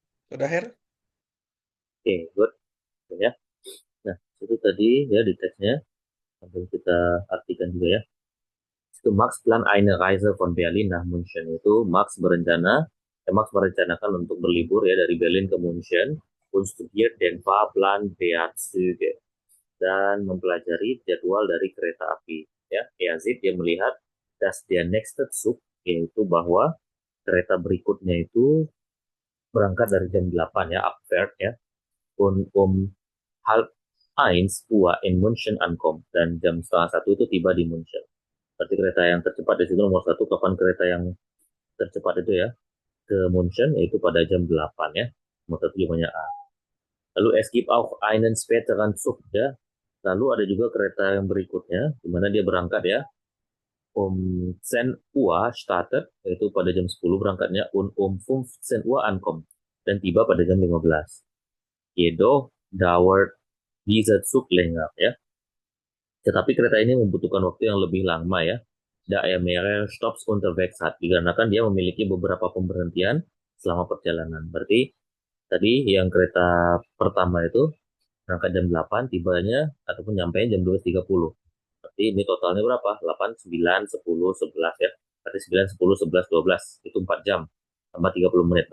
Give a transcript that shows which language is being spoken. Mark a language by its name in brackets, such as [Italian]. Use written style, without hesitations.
[Indonesian] Sudah, Her? Oke, good. Ya. Nah, itu tadi ya di teksnya. Sambil kita artikan juga ya. Itu [German] Max plan eine Reise von Berlin nach München. [Indonesian] Itu Max merencanakan untuk berlibur ya dari Berlin ke München [German] und studiert den Fahrplan der Züge [Indonesian] dan mempelajari jadwal dari kereta api. Ya, dia melihat [German] dass der nächste Zug [Indonesian] yaitu bahwa kereta berikutnya itu berangkat dari jam 8 ya, Abfahrt ya, [German] und halb 1 Uhr in München ankommt [Indonesian] dan jam setengah satu itu tiba di München. Berarti kereta yang tercepat di situ nomor satu, kapan kereta yang tercepat itu ya ke München yaitu pada jam 8 ya. Nomor satu jawabannya A. Lalu [German] es gibt auch einen späteren Zug ya. [Indonesian] Lalu ada juga kereta yang berikutnya di mana dia berangkat ya. [German] 10 Uhr startet [Indonesian] yaitu pada jam 10 berangkatnya [German] und 15 Uhr ankommt [Indonesian] dan tiba pada jam 15. [German] Jedoch dauert dieser Zug länger ya. [Indonesian] Tetapi kereta ini membutuhkan waktu yang lebih lama ya. [German] Da er mehrere Stops unterwegs hat. [Indonesian] Dikarenakan dia memiliki beberapa pemberhentian selama perjalanan. Berarti tadi yang kereta pertama itu berangkat jam 8, tibanya ataupun nyampe jam 12.30. Berarti ini totalnya berapa? 8, 9, 10, 11 ya. Berarti 9, 10, 11, 12. Itu 4 jam. Tambah 30 menit.